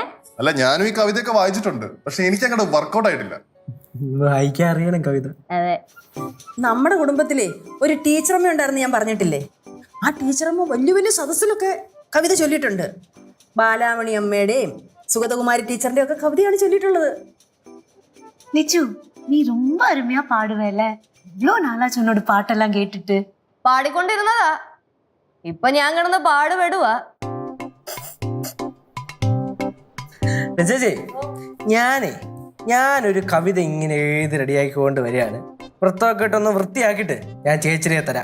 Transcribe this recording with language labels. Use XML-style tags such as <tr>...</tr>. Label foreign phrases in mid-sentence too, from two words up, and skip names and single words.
<ml>അല്ല, ഞാനും ഈ കവിതയൊക്കെ വായിച്ചിട്ടുണ്ട്, പക്ഷെ എനിക്ക് അങ്ങോട്ട് വർക്കൗട്ട് ആയിട്ടില്ല. വായിക്കാൻ അറിയണം കവിത. അതെ, നമ്മുടെ കുടുംബത്തിലെ ഒരു ടീച്ചറമ്മ ഉണ്ടായിരുന്നു, ഞാൻ പറഞ്ഞിട്ടില്ലേ? ആ ടീച്ചറമ്മ വലിയ വലിയ സദസ്സിലൊക്കെ കവിത ചൊല്ലിയിട്ടുണ്ട്. ബാലാമണി അമ്മയുടെയും സുഗതകുമാരി ടീച്ചറിന്റെ ഒക്കെ കവിതയാണ് ചൊല്ലിയിട്ടുള്ളത്.</ml> <ta>நிச்சு நீ ரொம்ப அருமையா பாடுவேல. இவ்வளோ நாளாச்சு உன்னோட பாட்டெல்லாம் கேட்டுட்டு.</ta> <ml>പാടിക്കൊണ്ടിരുന്നതാ, ഇപ്പൊ ഞാൻ കിടന്ന് പാടുപെടുവാ. ചേച്ചി, ഞാനൊരു കവിത ഇങ്ങനെ എഴുതി റെഡിയാക്കിക്കൊണ്ട് വരികയാണ്. വൃത്തമൊക്കെ ഇട്ടൊന്ന് വൃത്തിയാക്കിയിട്ട് ഞാൻ ചേച്ചിയെ തരാം.</ml>